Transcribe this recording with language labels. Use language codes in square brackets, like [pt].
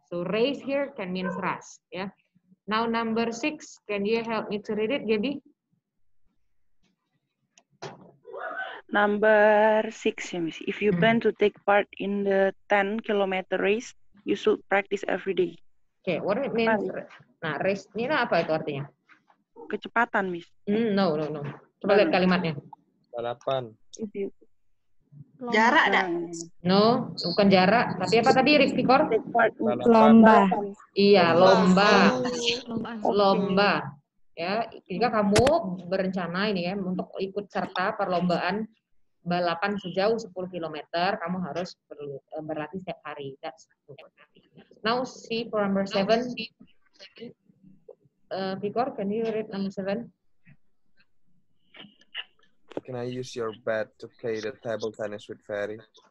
[en] So race here can means ras ya. Now number 6, can you help me to read it, Gaby? Number 6, ya, Miss. If you plan to take part in the 10-kilometer race, you should practice every day. Okay, what it means? [id] Nah, race ini apa itu artinya? Kecepatan, Miss. No. Coba lihat kalimatnya. Balapan. Jarak dah. No, bukan jarak. Tapi apa tadi, Vikor? [en] Take part in [id] Lomba. Iya, lomba. Oh. Lomba. Ya, jika kamu berencana ini ya untuk ikut serta perlombaan balapan sejauh 10 km, kamu harus berlatih setiap hari. [en] That's now see for number 7. Vikor, can you read number 7? Can I use your bat to play the table tennis with Ferry?